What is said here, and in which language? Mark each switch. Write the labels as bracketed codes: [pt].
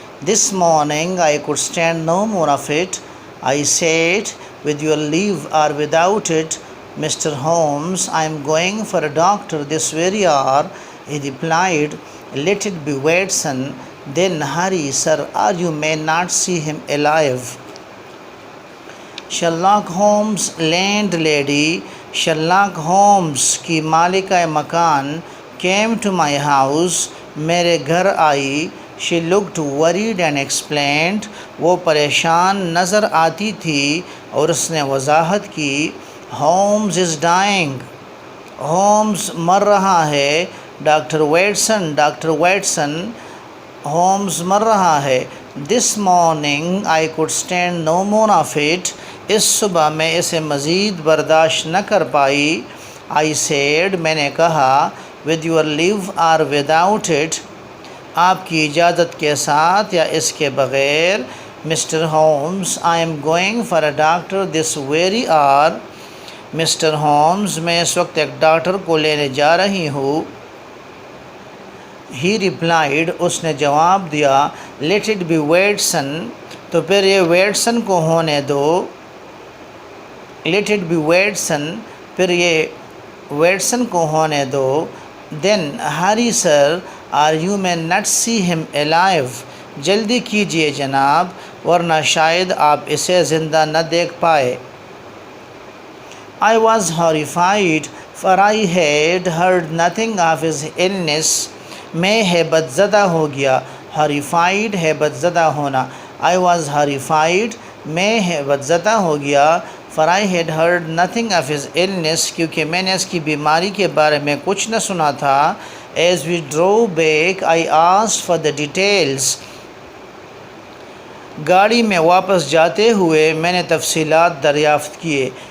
[en] This morning I could stand no more of it. I said, with your leave or without it, Mr. Holmes, I am going for a doctor this very hour." He replied, "Let it be Watson. Then hurry, sir, or you may not see him alive." [ur] Sherlock homes land lady Sherlock homes کی مالکہ مکان [en] came to my house [ur] میرے گھر آئی. [en] She looked worried and explained [ur] وہ پریشان نظر آتی تھی اور اس نے وضاحت کی. [en] Holmes is dying. [ur] ہومز مر رہا ہے. ڈاکٹر واٹسن ہومز مر رہا ہے. [en] This morning I could stand no more of it. [ur] اس صبح میں اسے مزید برداشت نہ کر پائی. [en] I said, [ur] میں نے کہا, [en] with your leave or without it, [ur] آپ کی اجازت کے ساتھ یا اس کے بغیر, Mr. [en] Holmes, I am going for a doctor this very hour. Mr. [ur] Holmes, میں اس وقت ایک ڈاکٹر کو لینے جا رہی ہوں. [en] He replied, [ur] اس نے جواب دیا, [en] let it be Watson. [ur] تو پھر یہ واٹسن کو ہونے دو. [en] let it be Watson. [ur] پھر یہ واٹسن کو ہونے دو. [en] then hurry sir, or you may not see him alive. [ur] جلدی کیجئے جناب, ورنہ شاید آپ اسے زندہ نہ دیکھ پائے. [en] I was horrified, for I had heard nothing of his illness. [ur] میں ہیبت زدہ ہو گیا. horrified ہیبت زدہ ہونا. [en] I was horrified, [ur] میں ہیبت زدہ ہو گیا. [en] for I had heard nothing of his illness, [ur] کیونکہ میں نے اس کی بیماری کے بارے میں کچھ نہ سنا تھا. [en] as we drove back I asked for the details. [ur] گاڑی میں واپس جاتے ہوئے میں نے تفصیلات دریافت کیے.